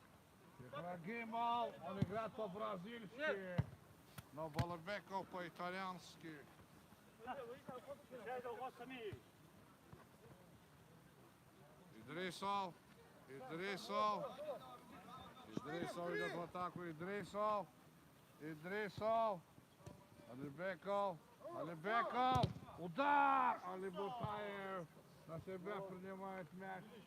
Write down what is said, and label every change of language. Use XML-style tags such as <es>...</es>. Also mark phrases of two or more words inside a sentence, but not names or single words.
<ru>Тихрагимов. Он играет по-бразильски. Но Балабеков по-итальянски. Идрисов. Идрисов. Идрисов идет в атаку. Идрисов. Идрисов. Алибеков. Алибеков. Удар! Алибутаев на себя принимает мяч.</ru>